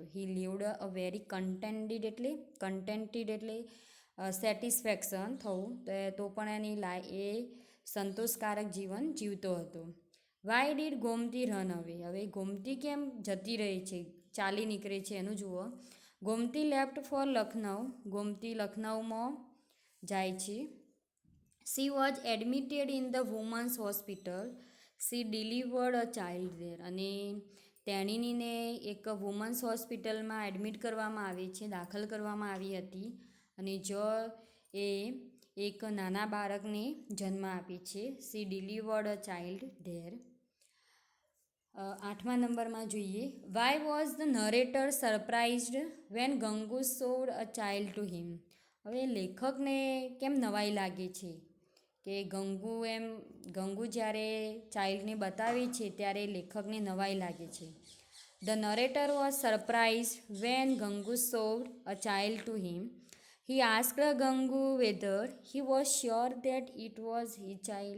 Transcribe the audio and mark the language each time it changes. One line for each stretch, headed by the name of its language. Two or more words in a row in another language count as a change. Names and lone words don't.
English: He lived a very contented
Gujarati: એટલે સેટિસ્ફેક્શન થવું તો પણ એ સંતોષકારક જીવન જીવતો હતો.
English: Why did Gomti run away.
Gujarati: હવે ગોમતી કેમ જતી રહી છે, ચાલી નીકળે છે એનું જુઓ.
English: Gomti left for Lucknow.
Gujarati: ગોમતી લખનઉમાં જાય છે.
English: She was admitted in the women's hospital. She delivered a child there.
Gujarati: અને તેણીને એક
English: women's hospitalમાં
Gujarati: એડમિટ કરવામાં આવી છે, દાખલ કરવામાં આવી હતી અને જો એ એક નાના બાળકને જન્મ આપે છે.
English: She delivered a child there.
Gujarati: 8મા નંબરમાં જોઈએ.
English: Why was the narrator surprised when Gangu showed a child to him?
Gujarati: હવે લેખકને કેમ નવાઈ લાગે છે કે ગંગુ જ્યારે ચાઇલ્ડને બતાવે છે ત્યારે લેખકને નવાઈ લાગે છે.
English: The narrator was surprise when Gangu showed a child to him. He asked Gangu whether he was sure that it was his child.